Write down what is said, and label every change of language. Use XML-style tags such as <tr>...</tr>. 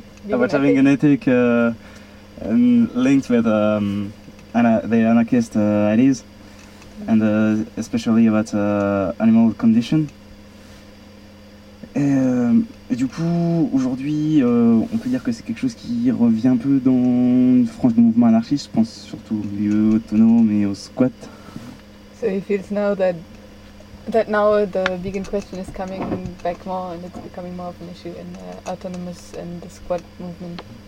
<en>About having an ethic linked with the anarchist ideas, and especially about animal condition.</en> <fr>Et du coup, aujourd'hui, on peut dire que c'est quelque chose qui revient un peu dans une frange de mouvement anarchiste, je pense surtout au milieu autonome et au squat.</fr> <en>So he feels now that now the vegan question is coming back more and it's becoming more of an issue in the autonomous and the squat movement.</en>